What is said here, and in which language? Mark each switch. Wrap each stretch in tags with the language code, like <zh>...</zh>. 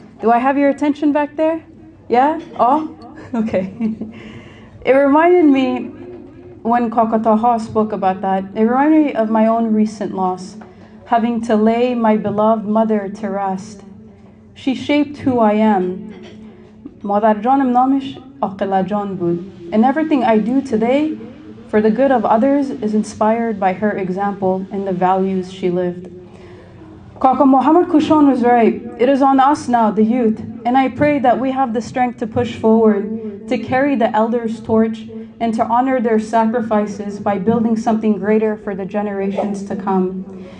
<en>Do I have your attention back there? Yeah? Oh? Okay. It reminded me, when Kaka Taha spoke about that, it reminded me of my own recent loss, having to lay my beloved mother to rest. She shaped who I am.</en> <fa>مادر جانم نامش عاقله جان بود.</fa> <en>And everything I do today for the good of others is inspired by her example and the values she lived. Kaka Muhammad Kushan was right. It is on us now, the youth, and I pray that we have the strength to push forward, to carry the elders' torch, and to honor their sacrifices by building something greater for the generations to come.</en>